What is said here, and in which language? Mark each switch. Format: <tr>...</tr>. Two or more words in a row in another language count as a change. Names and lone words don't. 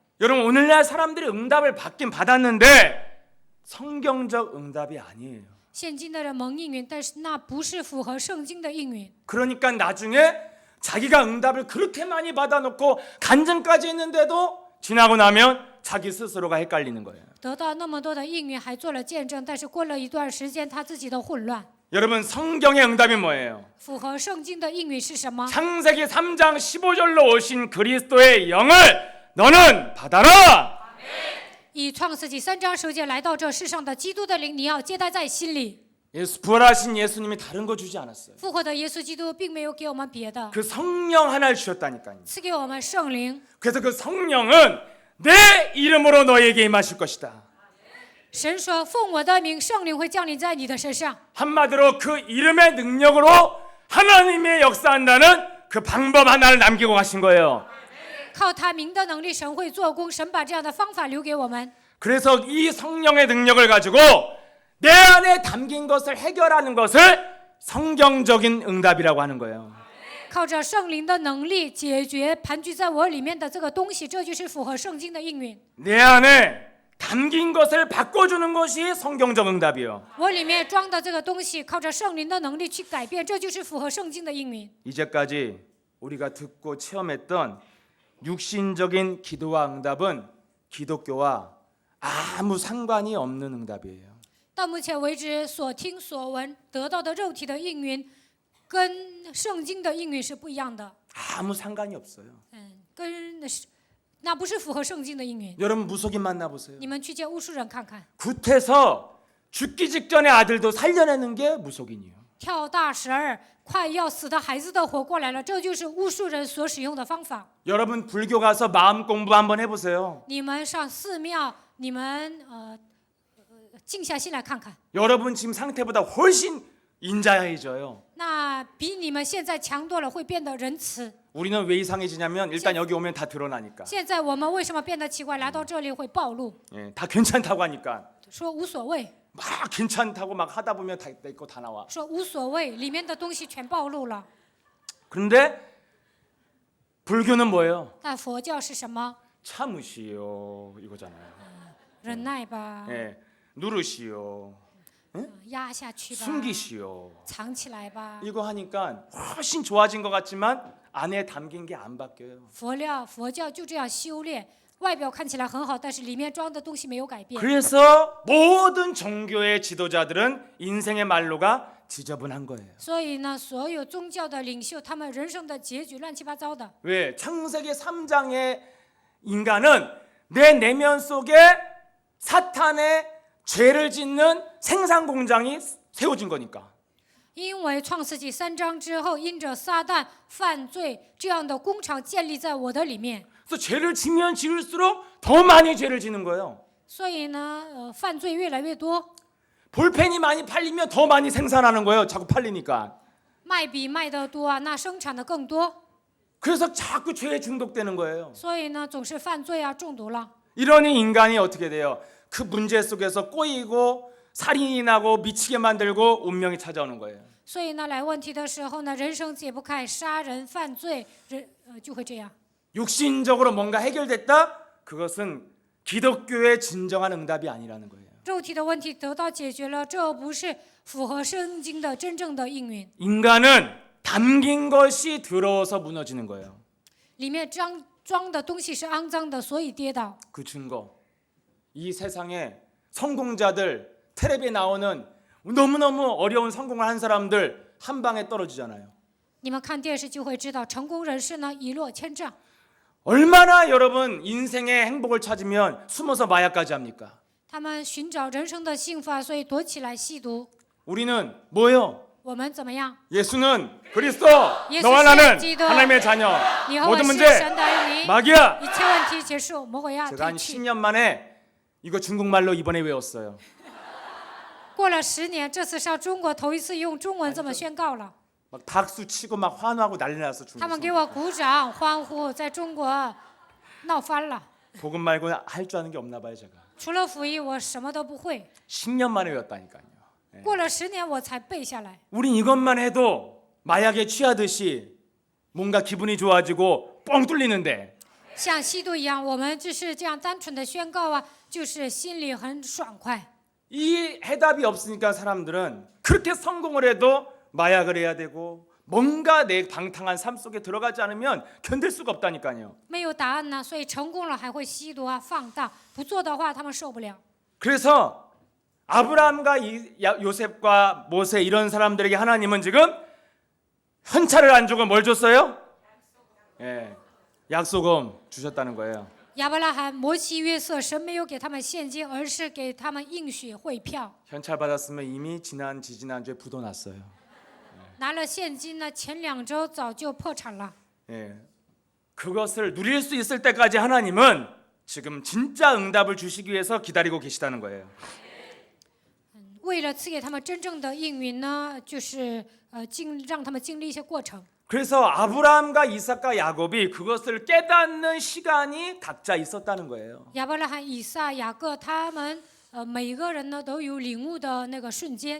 <ko>여러분 오늘날 사람들이 응답을 받긴 받았는데 성경적 응답이 아니에요.</ko> <zh>现今的人蒙应允，但是那不是符合圣经的应允。</zh> <ko>그러니까 나중에 자기가 응답을 그렇게 많이 받아놓고 간증까지 했는데도 지나고 나면 자기 스스로가 헷갈리는 거예요.</ko> <zh>得到那么多的应允，还做了见证，但是过了一段时间，他自己的混乱。</zh> <ko>여러분 성경의 응답이 뭐예요?</ko> <zh>符合圣经的应允是什么？</zh> <ko>창세기 3장 15절로 오신 그리스도의 영을 너는 받아라.</ko> <zh>以创世纪3章10节来到这世上的基督的灵，你要接待在心里。</zh> <ko>부활하신 예수님이 다른 거 주지 않았어요.</ko> <zh>复活的耶稣基督并没有给我们别的，</zh> <ko>그 성령 하나를 주셨다니까요.</ko> <zh>赐给我们圣灵。</zh> <ko>그래서 그 성령은 내 이름으로 너에게 임하실 것이다.</ko> <zh>神说：“奉我的名，圣灵会降临在你的身上。</zh> <ko>한마디로 그 이름의 능력으로 하나님의 역사한다는 그 방법 하나를 남기고 가신 거예요.</ko> <zh>靠他名的能力，神会做工。神把这样的方法留给我们。</zh> <ko>그래서 이 성령의 능력을 가지고 내 안에 담긴 것을 해결하는 것을 성경적인 응답이라고 하는 거예요.</ko> <zh>靠着圣灵的能力解决盘踞在我里面的这个东西，这就是符合圣经的应允。</zh> <ko>내 안에 담긴 것을 바꿔주는 것이 성경적 응답이에요.</ko> <zh>我里面装的这个东西，靠着圣灵的能力去改变，这就是符合圣经的应允。</zh> <ko>이제까지 우리가 듣고 체험했던 육신적인 기도와 응답은 기독교와 아무 상관이 없는 응답이에요.</ko> <zh>到目前为止所听所闻得到的肉体的应允，跟圣经的应允是不一样的。</zh> <ko>아무 상관이 없어요.</ko> <zh>那不是符合圣经的应允。</zh> <ko>여러분 무속인 만나보세요.</ko> <zh>你们去见巫术人看看，</zh> <ko>굿해서 죽기 직전에 아들도 살려내는 게 무속인이에요.</ko> <zh>跳大神儿，快要死的孩子都活过来了，这就是巫术人所使用的方法。</zh> <ko>여러분 불교 가서 마음 공부 한번 해보세요.</ko> <zh>你们上寺庙，你们静下心来看看，</zh> <ko>여러분 지금 상태보다 훨씬 인자해져요.</ko> <zh>那比你们现在强多了，会变得仁慈。</zh> <ko>우리는 왜 이상해지냐면 일단 여기 오면 다 드러나니까.</ko> <zh>现在我们为什么变得奇怪？来到这里会暴露，</zh> <ko>예, 다 괜찮다고 하니까</ko> <zh>说无所谓，</zh> <ko>막 괜찮다고 막 하다 보면 내 거 다 나와.</ko> <zh>说无所谓，里面的东西全暴露了。</zh> <ko>그런데 불교는 뭐예요?</ko> <zh>但佛教是什么？</zh> <ko>참으시오 이거잖아요.</ko> <zh>忍耐吧，</zh> <ko>예, 누르시오,</ko> <zh>压下去吧，</zh> <ko>숨기시오.</ko> <zh>藏起来吧。</zh> <ko>이거 하니까 훨씬 좋아진 것 같지만 안에 담긴 게 안 바뀌어요.</ko> <zh>佛教就这样修炼，外表看起来很好，但是里面装的东西没有改变。</zh> <ko>그래서 모든 종교의 지도자들은 인생의 말로가 지저분한 거예요.</ko> <zh>所以呢，所有宗教的领袖，他们人生的结局乱七八糟的。</zh> <ko>왜? 창세기 3장의 인간은 내 내면 속에 사탄의 죄를 짓는 생산 공장이 세워진 거니까.</ko> <zh>因为创世纪3章之后，因着撒旦犯罪这样的工厂建立在我的里面，</zh> <ko>그래서 죄를 지면 지을수록 더 많이 죄를 지는 거예요.</ko> <zh>所以呢，犯罪越来越多，</zh> <ko>볼펜이 많이 팔리면 더 많이 생산하는 거예요. 자꾸 팔리니까.</ko> <zh>卖比卖得多啊，那生产的更多，</zh> <ko>그래서 자꾸 죄에 중독되는 거예요.</ko> <zh>所以呢，总是犯罪啊，中毒了。</zh> <ko>이러니 인간이 어떻게 돼요? 그 문제 속에서 꼬이고 살인이 나고 미치게 만들고 운명이 찾아오는 거예요.</ko> <zh>所以呢，来问题的时候呢，人生解不开，杀人犯罪，就会这样。</zh> <ko>육신적으로 뭔가 해결됐다? 그것은 기독교의 진정한 응답이 아니라는 거예요.</ko> <zh>肉体的问题得到解决了，这不是符合圣经的真正的应允。</zh> <ko>인간은 담긴 것이 더러워서 무너지는 거예요.</ko> <zh>里面装的东西是肮脏的，所以跌倒。</zh> <ko>그 증거. 이 세상에 성공자들 텔레비에 나오는 너무너무 어려운 성공을 한 사람들 한 방에 떨어지잖아요.</ko> <zh>你们看电视就会知道，成功人士呢一落千丈。</zh> <ko>얼마나 여러분 인생의 행복을 찾으면 숨어서 마약까지 합니까?</ko> <zh>他们寻找人生的幸福啊，所以躲起来吸毒。</zh> <ko>우리는 뭐예요?</ko> <zh>我们怎么样？</zh> <ko>예수는 그리스도, 예수 너와 나는 기도. 하나님의 자녀.</ko> <zh>你和我</zh> <ko>모든</ko> <zh>是</zh> <ko>문제</ko> <zh>神的儿女，</zh> <ko>마귀야.</ko> <zh>一切问题结束，魔鬼要</zh> <ko>제가 한</ko> <zh>退去。</zh> <ko>10년 만에 이거 중국말로 이번에 외웠어요.</ko> <zh>过了10年，这次上中国头一次用中文这么宣告了。</zh> <ko>막 박수 치고 막 환호하고 난리 났어</ko> <zh>他们</zh> <ko>중국.</ko> <zh>给我鼓掌欢呼，在中国闹翻了。</zh> <ko>복음 말고 할 줄 아는 게 없나 봐요 제가.</ko> <zh>除了福音，我什么都不会。</zh> <ko>10년 만에 외웠다니까요.</ko> <zh>过了10年，我才背下来。</zh> <ko>우린 이것만 해도 마약에 취하듯이 뭔가 기분이 좋아지고 뻥 뚫리는데</ko> <zh>像吸毒一样，我们就是这样单纯的宣告啊，就是心里很爽快。</zh> <ko>이 해답이 없으니까 사람들은 그렇게 성공을 해도 마약을 해야 되고 뭔가 내 방탕한 삶 속에 들어가지 않으면 견딜 수가 없다니까요.</ko> <zh>没有答案呢，所以成功了还会吸毒啊、放荡，不做的话他们受不了。</zh> <ko>그래서 아브라함과 요셉과 모세 이런 사람들에게 하나님은 지금 현찰을 안 주고 뭘 줬어요? 예, 약속금 주셨다는 거예요.</ko> <zh>亚伯拉罕、摩西、约瑟，神没有给他们现金，而是给他们应许汇票。</zh> <ko>현찰 받았으면 이미 지난주에 부도 났어요.</ko> <zh>拿了现金呢，前2周早就破产了。</zh> <ko>예, 그것을 누릴 수 있을 때까지 하나님은 지금 진짜 응답을 주시기 위해서 기다리고 계시다는 거예요.</ko> <zh>为了赐给他们真正的应允呢，就是让他们经历一些过程。</zh> <ko>그래서 아브라함과 이삭과 야곱이 그것을 깨닫는 시간이 각자 있었다는 거예요.</ko> <zh>亚伯拉罕、以撒、雅各，他们每个人呢都有领悟的那个瞬间。</zh>